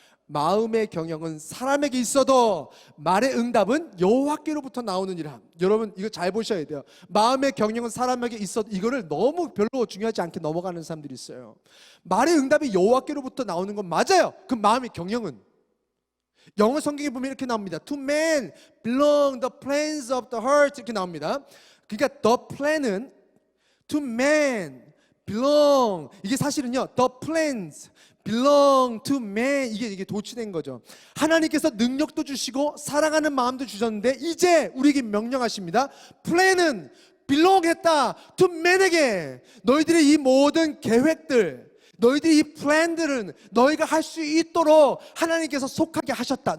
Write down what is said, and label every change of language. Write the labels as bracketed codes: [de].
[ko] 마음의 경영은 사람에게 있어도 말의 응답은 여호와께로부터 나오느니라. 여러분 이거 잘 보셔야 돼요. 마음의 경영은 사람에게 있어도, 이거를 너무 별로 중요하지 않게 넘어가는 사람들이 있어요. 말의 응답이 여호와께로부터 나오는 건 맞아요. 그 마음의 경영은 영어 성경에 보면 이렇게 나옵니다. [en] To man belong the plans of the heart [ko] 이렇게 나옵니다. [en] 그러니까 the plan은 to man belong, [ko] 이게 사실은요 [en] the plans belong to man, [ko] 이게 도취된 거죠. 하나님께서 능력도 주시고 사랑하는 마음도 주셨는데 이제 우리에게 명령하십니다. 플랜은 belong했다 to man에게. 너희들의 이 모든 계획들, 너희들의 이 플랜들은 너희가 할 수 있도록 하나님께서 속하게 하셨다.